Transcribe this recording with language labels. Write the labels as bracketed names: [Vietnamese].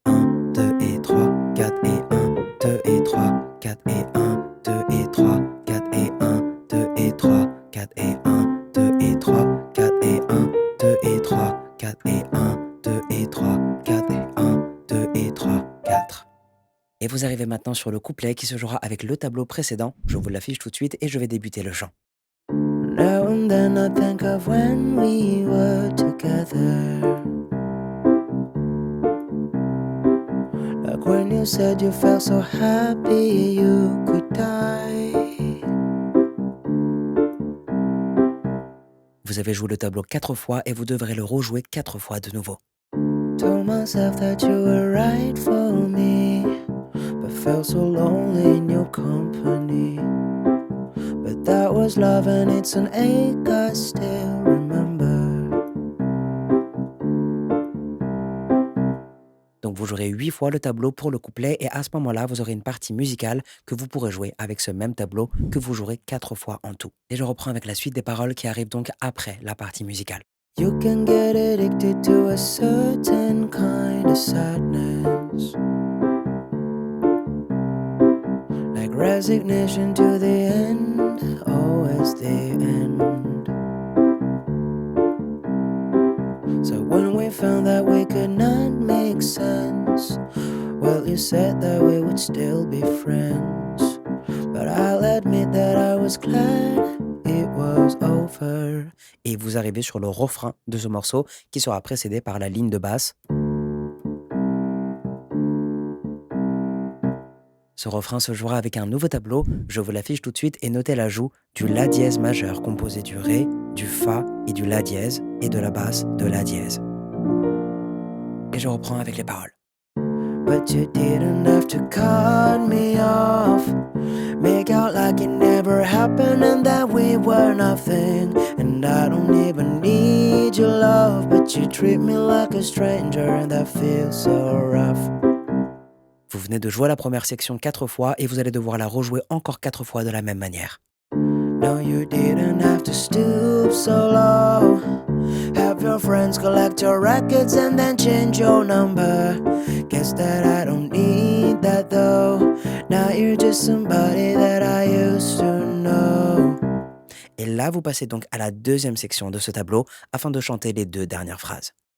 [French] 1, 2 et 3, 4 et 1, 2 et 3, 4 et 1, 2 et 3, 4 et 1, 2 et 3, 4 et 1, 2 et 3, 4 et 1, 2 et 3, 4 et 1, 2 et 3, 4 et 1, 2 et 3, 4. Et vous arrivez maintenant sur le couplet qui se jouera avec le tableau précédent. Je vous l'affiche tout de suite et je vais débuter le chant. [English] Now and then I think of when we were together. Like when you said you felt so happy you could die. [French] Vous avez joué le tableau 4 fois et vous devrez le rejouer 4 fois de nouveau. [English] Told myself that you were right for me, but felt so lonely in your company. But that was love and it's an ache I still remember. [French] Donc vous jouerez 8 fois le tableau pour le couplet et à ce moment-là, vous aurez une partie musicale que vous pourrez jouer avec ce même tableau que vous jouerez 4 fois en tout. Et je reprends avec la suite des paroles qui arrivent donc après la partie musicale. [English] You can get addicted to a certain kind of sadness, like resignation to the end, always the end. So when we found that we could not make sense, well, you said that we would still be friends. But I'll admit that I was glad it was over. [French] Et vous arrivez sur le refrain de ce morceau qui sera précédé par la ligne de basse. Ce refrain se jouera avec un nouveau tableau, je vous l'affiche tout de suite et notez l'ajout du La dièse majeur composé du Ré, du Fa et du La dièse et de la basse de La dièse. Et je reprends avec les paroles. [English] But you didn't have to cut me off, make out like it never happened and that we were nothing. And I don't even need your love, but you treat me like a stranger and that feels so rough. [French] Vous venez de jouer la première section 4 fois et vous allez devoir la rejouer encore 4 fois de la même manière. [English] No, you didn't have to stoop so low. Have your friends collect your records and then change your number. Guess that I don't need that though. Now you're just somebody that I used to know. [French] Et là, vous passez donc à la deuxième section de ce tableau afin de chanter les 2 dernières phrases.